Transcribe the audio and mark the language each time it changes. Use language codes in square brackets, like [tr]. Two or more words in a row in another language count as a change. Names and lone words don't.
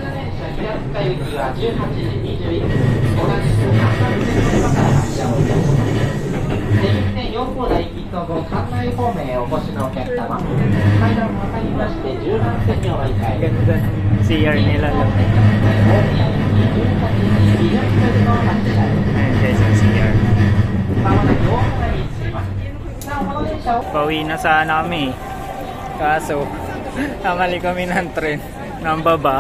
[ja] 4 号台行きの後、関内方面へお越しのお客様、階段を渡りまして10番線にお乗り換え。 [tl] Ganda ng CR nila lang. Ayan guys, ang CR. Pauwi na sana kami. Kaso, namali kami ng tren ng baba.